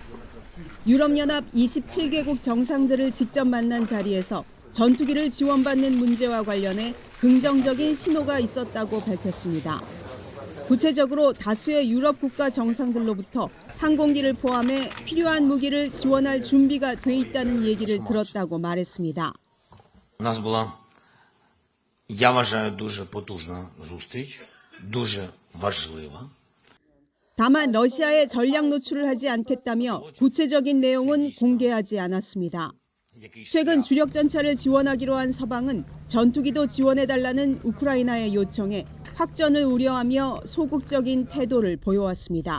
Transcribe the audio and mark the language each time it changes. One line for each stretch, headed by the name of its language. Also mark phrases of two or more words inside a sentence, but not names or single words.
Korean: 유럽연합 27개국 정상들을 직접 만난 자리에서 전투기를 지원받는 문제와 관련해 긍정적인 신호가 있었다고 밝혔습니다. 구체적으로 다수의 유럽 국가 정상들로부터 항공기를 포함해 필요한 무기를 지원할 준비가 돼 있다는 얘기를 들었다고 말했습니다.
Ukrainian: Я вважаю дуже потужна зустріч, дуже важлива.
Korean: 다만 러시아에 전략 노출을 하지 않겠다며 구체적인 내용은 공개하지 않았습니다. 최근 주력 전차를 지원하기로 한 서방은 전투기도 지원해달라는 우크라이나의 요청에 확전을 우려하며 소극적인 태도를 보여왔습니다.